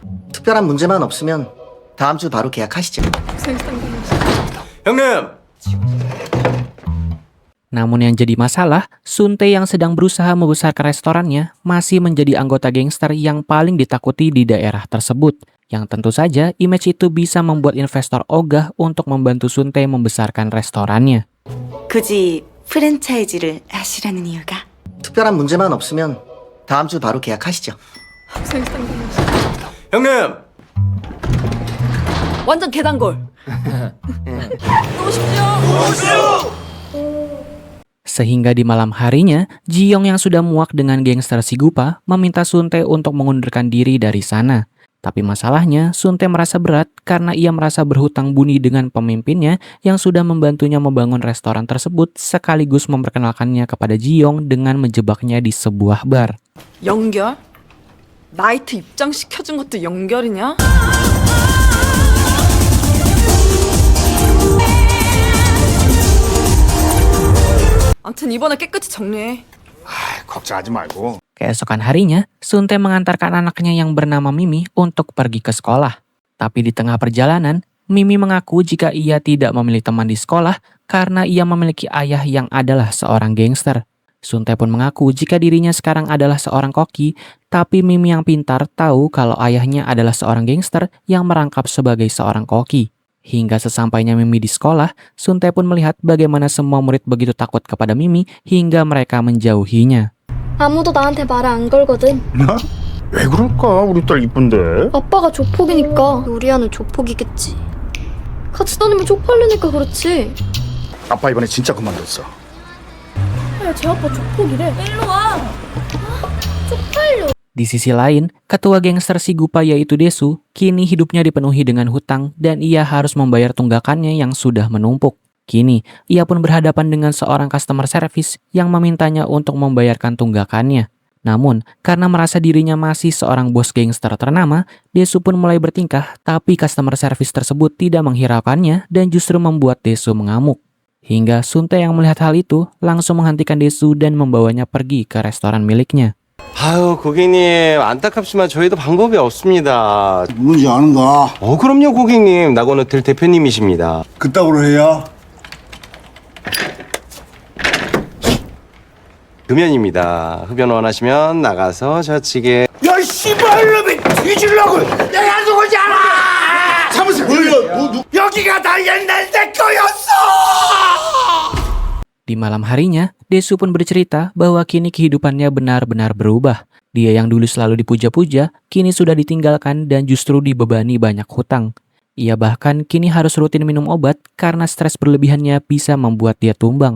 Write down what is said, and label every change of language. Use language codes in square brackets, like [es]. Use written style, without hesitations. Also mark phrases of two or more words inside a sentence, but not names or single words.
[ko] 특별한 문제만 없으면 다음 주 바로 계약하시죠. 형님! [id] Namun yang jadi masalah, Suntae yang sedang berusaha membesarkan restorannya masih menjadi anggota gangster yang paling ditakuti di daerah tersebut. Yang tentu saja image itu bisa membuat investor ogah untuk membantu Suntae membesarkan restorannya. [ko] 굳이 프랜차이즈를 하시라는 이유가? 특별한 문제만 없으면 다음 주 바로 계약하시죠. 형님! 완전 계단골. [id] Sehingga di malam harinya, Jiyong yang sudah muak dengan gangster Sigupa meminta Suntae untuk mengundurkan diri dari sana. Tapi masalahnya, Suntae merasa berat karena ia merasa berhutang budi dengan pemimpinnya yang sudah membantunya membangun restoran tersebut sekaligus memperkenalkannya kepada Jiyong dengan menjebaknya di sebuah bar. [ko] 연결? 나이트 입장시켜준 것도 연결이냐? 아무튼 이번에 깨끗이 정리해. 걱정하지 말고. [id] Keesokan harinya, Suntae mengantarkan anaknya yang bernama Mimi untuk pergi ke sekolah. Tapi di tengah perjalanan, Mimi mengaku jika ia tidak memilih teman di sekolah karena ia memiliki ayah yang adalah seorang gangster. Suntae pun mengaku jika dirinya sekarang adalah seorang koki, tapi Mimi yang pintar tahu kalau ayahnya adalah seorang gangster yang merangkap sebagai seorang koki. Hingga sesampainya Mimi di sekolah, Suntae pun melihat bagaimana semua murid begitu takut kepada Mimi hingga mereka menjauhinya. [ko] 아무도 나한테 말을 안 걸거든. 나? 왜 그럴까? 우리 딸 이쁜데. 아빠가 조폭이니까 우리 아는 조폭이겠지. 같이 다니면 쪽팔리니까 그렇지. 아빠 이번에 진짜 그만뒀어. 야, 제 아빠 조폭이래. 일로 와. 쪽팔려. [id] Di sisi lain, ketua gangster si Gupa yaitu Desu, kini hidupnya dipenuhi dengan hutang dan ia harus membayar tunggakannya yang sudah menumpuk. Kini, ia pun berhadapan dengan seorang [en] customer service [id] yang memintanya untuk membayarkan tunggakannya. Namun, karena merasa dirinya masih seorang bos gangster ternama, Desu pun mulai bertingkah, tapi [en] customer service [id] tersebut tidak menghiraukannya dan justru membuat Desu mengamuk. Hingga Suntae yang melihat hal itu langsung menghentikan Desu dan membawanya pergi ke restoran miliknya. [ko] 아유, 고객님, 안타깝지만 저희도 방법이 없습니다. 뭔지 아는가? 그럼요, 고객님. 낙원호텔 대표님이십니다. 그따구로 해야? 금연입니다. 흡연 원하시면 나가서 저측에. 야, 씨발놈이 뒤질라고! 내가 누군지 알아! 참으세요! 여기가 다 옛날 내 거였어! [id] Di malam harinya, Desu pun bercerita bahwa kini kehidupannya benar-benar berubah. Dia yang dulu selalu dipuja-puja, kini sudah ditinggalkan dan justru dibebani banyak hutang. Ia bahkan kini harus rutin minum obat karena stres berlebihannya bisa membuat dia tumbang.